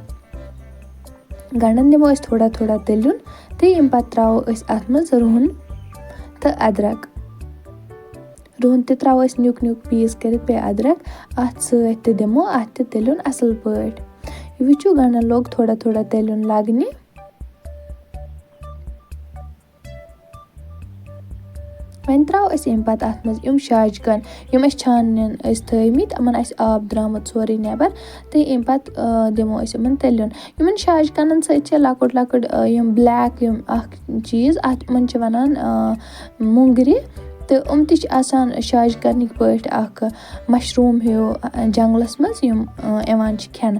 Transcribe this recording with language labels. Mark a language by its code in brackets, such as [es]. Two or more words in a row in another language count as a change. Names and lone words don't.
[ks] गंडन निमो थोड़ा थोड़ा तलन तो यम पत त्रो अत मज रुहन तो अदरक। रुहन तो त्रो न्युक न्युक पीस कर पे अदरक अत सत दिमो अत तलन असल पट। यह वुचो गंडन लोग थोड़ा थोड़ा तलन लगने। वन त्रो अम पत अत मज यम शाजगन यम छानन थमित यमन आब द्रामुत सोरे नबर तो अम पत दिमो यमन तलन। यमन शाजगन सत लकुट लकुट यम ब्लैक यम चीज अत मन वनान मुंगरी तो त आसान शाजगन पट मशरूम हो जंगलस मज यम यवान खेन।